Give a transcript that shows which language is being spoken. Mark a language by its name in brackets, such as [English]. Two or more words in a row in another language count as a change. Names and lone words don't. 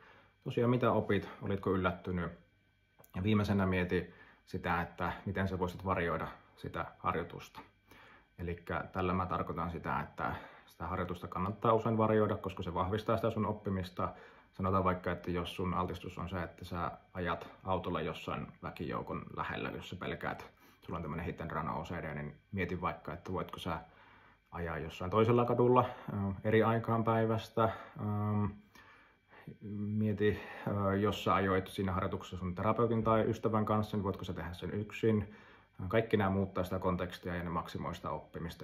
[Finnish] Tosiaan mitä opit, olitko yllättynyt. Ja viimeisenä mieti sitä, että miten sä voisit varjoida sitä harjoitusta. Eli tällä mä tarkoitan sitä, että sitä harjoitusta kannattaa usein varjoida, koska se vahvistaa sitä sun oppimista. sanotaan vaikka, että jos sun altistus on se, että sä ajat autolla jossain väkijoukon lähellä, jos sä pelkäät, sulla on tämmönen [English] hit and run OCD, [Finnish] niin mieti vaikka, että voitko sä ajaa jossain toisella kadulla eri aikaan päivästä. Mieti, jos sä ajoit siinä harjoituksessa sun terapeutin tai ystävän kanssa, niin voitko sä tehdä sen yksin. Kaikki nämä muuttaa sitä kontekstia ja ne maksimoi sitä oppimista.